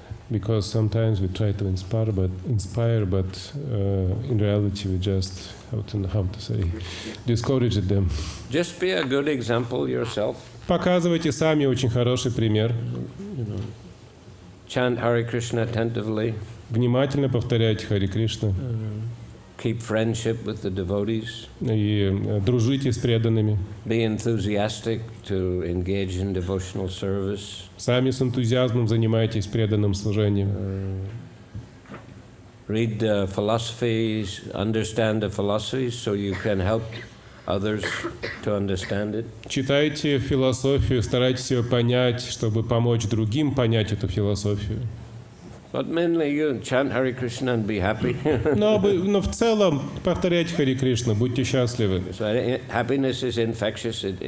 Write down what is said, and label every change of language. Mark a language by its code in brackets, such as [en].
[en] Because sometimes we try to inspire, but in reality we just how to say discourage them. Just be a good example yourself. [ru] Показывайте сами очень хороший пример. [en] Chant Hare Krishna attentively. [ru] Внимательно повторяйте Хари Кришна. [en] Keep friendship with the devotees. [ru] И дружите с преданными. [en] Be enthusiastic to engage in devotional service. [ru] Сами с энтузиазмом занимайтесь преданным служением. [en] Read the philosophies, understand the philosophies, so you can help others to understand it. [ru] Читайте философию, старайтесь ее понять, чтобы помочь другим понять эту философию. [en] But mainly you chant Hare Krishna and be happy. [ru] Но в целом повторяйте Хари Кришна, будьте счастливы. [en] So happiness is infectious.